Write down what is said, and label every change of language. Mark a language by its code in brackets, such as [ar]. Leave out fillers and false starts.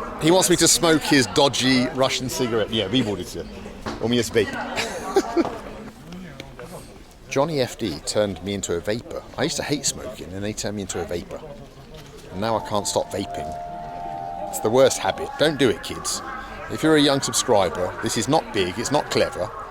[en] He wants me to smoke his dodgy Russian cigarette. Yeah, we [ru] будете. У меня есть vape. [en] Johnny FD turned me into a vapor. I used to hate smoking and they turned me into a vapor. And now I can't stop vaping. It's the worst habit. Don't do it, kids. If you're a young subscriber, this is not big, it's not clever.